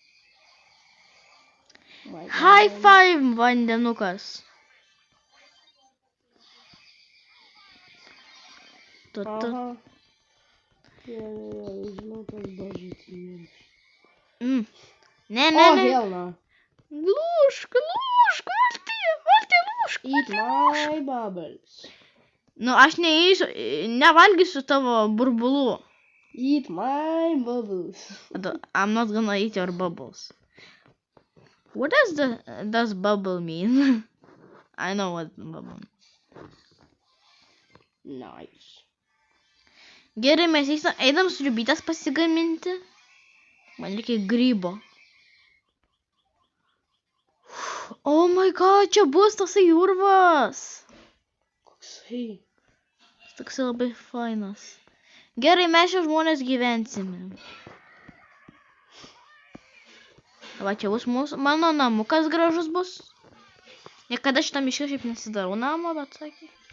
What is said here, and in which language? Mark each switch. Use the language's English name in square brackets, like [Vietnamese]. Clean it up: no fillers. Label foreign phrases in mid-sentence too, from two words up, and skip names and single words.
[English] High five, vandenukas. Aha. [Lithuanian] Žinau, tas dažytis. Ne. O, [English] hell no. [Lithuanian] Lūšk, valty, lūšk. [English] Eat my bubbles. [Lithuanian] Nu, aš nevalgysiu tavo burbulų. [English] Eat my bubbles. I'm not gonna eat your bubbles. What does bubble mean? I know what bubble means. Nice. [Lithuanian] Gerai, mes einam sriubytės pasigaminti. Man reikia grybo. [English] Oh my god, [Lithuanian] čia bus tasai urvas. Koksai. Toksai labai fainas. Gerai, mes čia žmonės gyvensime. Va, čia bus mano namukas gražus bus. Niekada šitą mišką šiaip nesidarau namo, bet sakė.